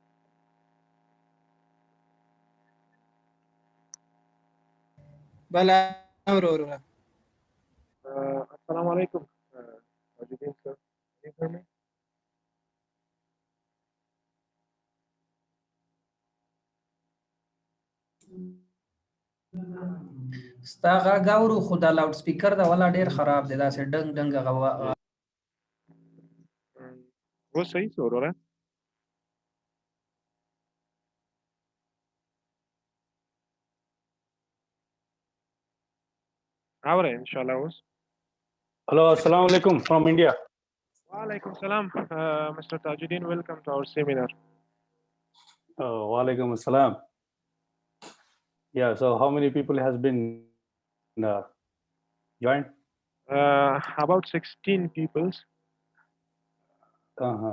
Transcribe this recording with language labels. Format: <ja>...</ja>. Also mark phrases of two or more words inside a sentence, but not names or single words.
<ps>بله اورو</ps> <ar>السلام علیکم</ar> <en>تاج‌الدین sir. Can you hear me?</en> <ps>ستا غږ اورو خو دا لاوډ سپیکر دا ولا ډېر خراب دی داسې ډنګ ډنګ غوا اوس صحیح شو وروره اورئ انشاءالله اوس</ps> <en>Hello,</en> <ar>السلام عليكم</ar> <en>from India.</en> <ar>وعلیکم السلام Mr.</ar> <en>Tajuddin, welcome to our seminar.</en> <ar>وعليكم السلام.</ar> <en>Yeah, so how many people has been joined? About 16 people, Uh-huh.</en>